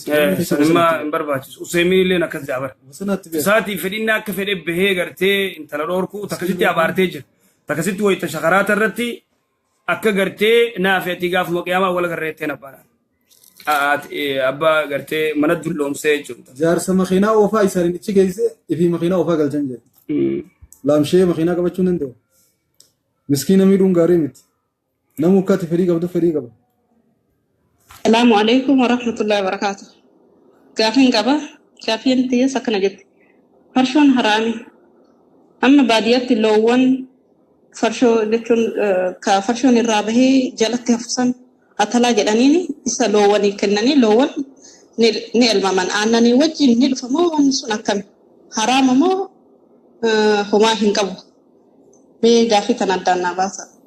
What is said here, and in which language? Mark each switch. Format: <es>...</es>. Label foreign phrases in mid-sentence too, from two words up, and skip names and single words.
<om>sanimmaa hin barbaachisu useemiin illee akkas jaabara. Isaatii fedhinni akka fedhe bahee gartee intala dhoorkuu takkasitti abaartee jira takkasitti wayita shakaraata irratti akka gartee naafeetti gaafuma qiyaamaa wal garreettee nabbaadhaan. Abbaa gartee mana dulloomsee jechuudha. Jaarsa makiinaa oofaa isaaniin ichi geesse ifi makiinaa oofaa galchan jedhe. Laamshee makiinaa qabachuu hin danda'u. Miskiina miidhuun gaarii miti. Namu akkatti fedhii qabdu fedhii qaba.</om> <ar>السلام عليكم ورحمة الله وبركاته.</ar> <om>Gaafin qaba gaafiin tiyya sakkana jette. Farshoon haraami. Amma baadiyyaatti loowwan farshoo jechuun ka farshoon irraa bahee jalatti hafusan atalaa jedhaniin isa loowwanii kennanii loowwan ni elmaman aannanii wajjin ni dhufamoo wanni sun akkami haraama moo homaa hin qabu mee gaafii tan addaan naa baasa.</om>